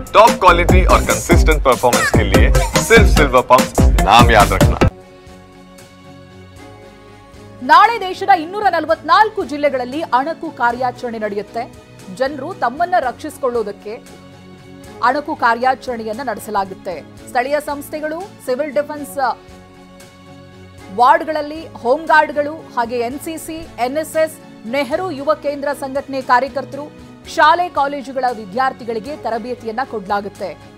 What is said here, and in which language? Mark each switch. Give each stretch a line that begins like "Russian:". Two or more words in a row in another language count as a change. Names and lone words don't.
English: top quality
Hindi: और
English: consistent performance
Hindi: के लिए सिर्फ सिल्वर पंप नाम याद रखना।
Kannada: ನಾಳೆ ದೇಶದ 244 ಜಿಲ್ಲೆಗಳಲ್ಲಿ ಅಣಕು ಕಾರ್ಯಾಚರಣೆ ನಡೆಯುತ್ತೆ. ಜನರು ತಮ್ಮನ್ನ ರಕ್ಷಿಸಿಕೊಳ್ಳುವುದಕ್ಕೆ ಅಣಕು ಕಾರ್ಯಾಚರಣೆಯನ್ನ ನಡೆಸಲಾಗುತ್ತೆ. ಸ್ಥಳೀಯ ಸಂಸ್ಥೆಗಳು,
English: civil defence
Kannada: ವಾರ್ಡ್ಗಳಲ್ಲಿ ಹೋಮ್ ಗಾರ್ಡ್ಗಳು, ಹಾಗೆ ಎನ್ಸಿಸಿ, ಎನ್ಎಸ್ಎಸ್, ನೆಹರು ಯುವ ಕೇಂದ್ರ ಸಂಘಟನೆ ಕಾರ್ಯಕರ್ತರು, ಶಾಲೆ ಕಾಲೇಜುಗಳ ವಿದ್ಯಾರ್ಥಿಗಳಿಗೆ ತರಬೇತಿಯನ್ನ ಕೊಡಲಾಗುತ್ತೆ.